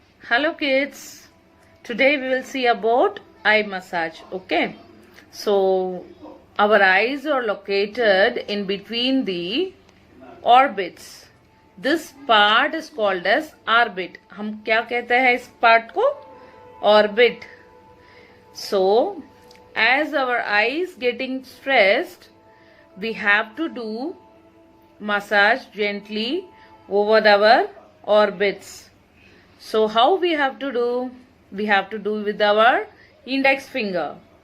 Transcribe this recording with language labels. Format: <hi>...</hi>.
<en>Hello kids, today we will see about eye massage. Okay, so our eyes are located in between the orbits. This part is called as orbit.</en> <hi>हम क्या कहते हैं इस part को?</hi> <en>Orbit. So as our eyes getting stressed, we have to do massage gently over our orbits. So how we have to do? We have to do with our index finger.</en>